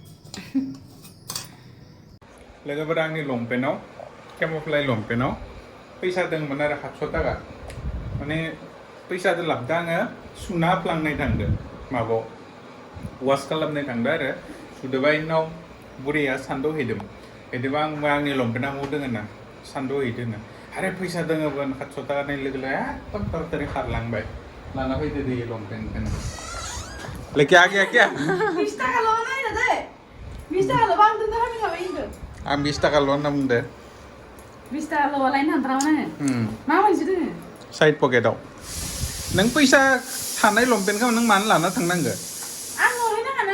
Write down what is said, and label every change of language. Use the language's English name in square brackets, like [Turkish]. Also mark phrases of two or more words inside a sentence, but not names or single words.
[Bodo] लोगोफोरा आंनि लंपेन्टआव केम'फ्लाइ लंपेन्टआव फैसा दंमोन आरो 700 थाखा माने फैसाजों लाबोदों आङो सुना फ्लांनाय थांदों माबायाव वास खालामनाय थांदों आरो सुदोबाय उनाव बुरैया सान्दुं हैदोंबा आंनि लंपेन्टआ मु दोङो ना सान्दुं हैदों आरे फैसा दोङोमोन 700 थाखा नाय लोगो एकदम तारातारि खारलांबाय लाना फैदो दे लंपेन्टखौनो [Hindi] लेके आ गया क्या [Bodo] 20 थाखा ल' नायनो दे 20 थाखा ल' बांदों ना हाबि इनदो आं 20 थाखा ल' होनना बुंदो 20 थाखा ल' लायनो हाद्रामोन आङो मा मोनसे दोङो साइड पकेटाव नों फैसा थानाय लंपेन्टखौ नों मानो लाना थांनांगो आं न'हैनो हाना